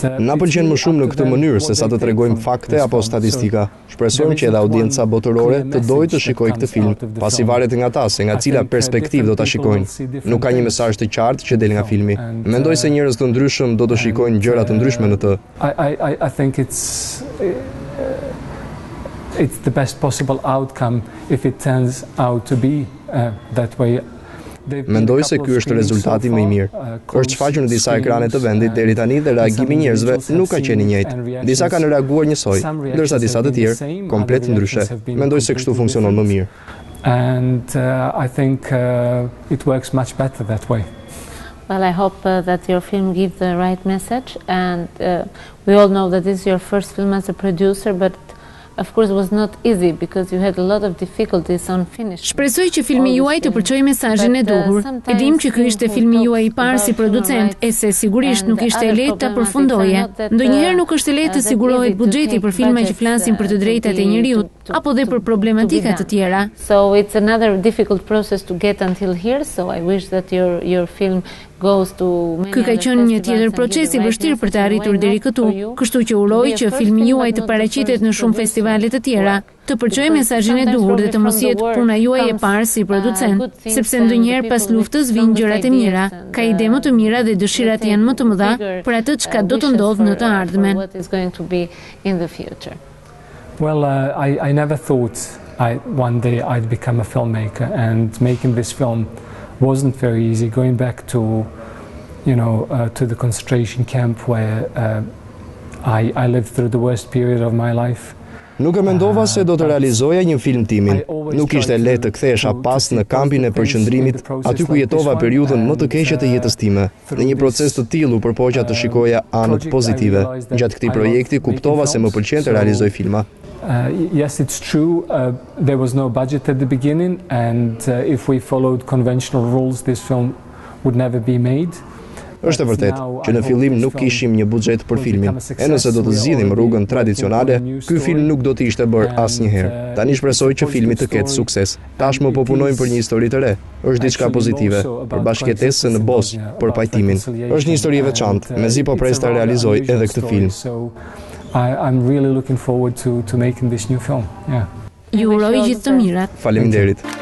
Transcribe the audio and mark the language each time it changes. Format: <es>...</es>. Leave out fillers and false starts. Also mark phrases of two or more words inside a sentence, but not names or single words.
<sq>na pëlqen më shumë në këtë mënyrë se sa të tregojmë fakte apo statistika. Shpresojmë që edhe audienca botërore të dojë të shikojë këtë film, pasi varet nga ta se nga cila perspektivë do ta shikojnë. Nuk ka një mesazh të qartë që del nga filmi. Mendoj se njerëz të ndryshëm do të shikojnë gjëra të ndryshme në të.</sq> <en>I think it's the best possible outcome if it turns out to be that way.</en> <sq>Mendoj se ky është rezultati më i mirë. Është shfaqur në disa ekrane të vendit deri tani dhe reagimi i njerëzve nuk ka qenë i njëjtë. Disa kanë reaguar njësoj, ndërsa disa të tjerë komplet ndryshe. Mendoj se kështu funksionon më mirë.</sq> <en>And I think it works much better that way. Well, I hope that your film gives the right message, and we all know that this is your first film as a producer, but of course it was not easy because you had a lot of difficulties on finishing.</en> <sq>Shpresoj që filmi juaj të përçojë mesazhin e duhur. E dim që ky ishte filmi juaj i parë si producent, e se sigurisht nuk ishte e lehtë ta përfundoje. Ndonjëherë nuk është e lehtë të sigurohet buxheti për filma që flasin për të drejtat e njeriut apo dhe për problematika të tjera.</sq> <en>So it's another difficult process to get until here, so I wish that your film goes to.</en> <sq>Ky ka qenë një tjetër proces i vështirë për të arritur deri këtu, kështu që uroj që filmi juaj të paraqitet në shumë festivale të tjera, të përçojë mesazhin e duhur dhe të mos jetë puna juaj e parë si producent, sepse ndonjëherë pas luftës vijnë gjërat e mira, ka ide më të mira dhe dëshirat janë më të mëdha për atë çka do të ndodhë në të ardhmen.</sq> <en>What is going to be in the future? Well, I never thought one day I'd become a filmmaker, and making this film wasn't very easy. Going back to, to the concentration camp where I lived through the worst period of my life.</en> <sq>Nuk e mendova se do të realizoja një film timin. Nuk ishte lehtë të kthehesha pas në kampin e përqendrimit, aty ku jetova periudhën më të keqe të jetës time. Në një proces të tillë u përpoqja të shikoja anët pozitive. Gjatë këtij projekti kuptova se më pëlqen të realizoj filma.</sq> <en>Yes, it's true. There was no budget at the beginning, and if we followed conventional rules, this film would never be made.</en> <sq>Është e vërtet që në fillim nuk kishim një buxhet për filmin. E nëse do të zgjidhim rrugën tradicionale, ky film nuk do të ishte bërë asnjëherë. Tani shpresoj që filmi të ketë sukses. Tashmë po punojmë për një histori të re. Është diçka pozitive, për bashkëjetesën në Bos, për pajtimin. Është një histori e veçantë, mezi po pres ta realizoj edhe këtë film.</sq> <en>I'm really looking forward to making this new film. Yeah.</en> <sq>Ju uroj gjithë të mirat. Faleminderit.</sq>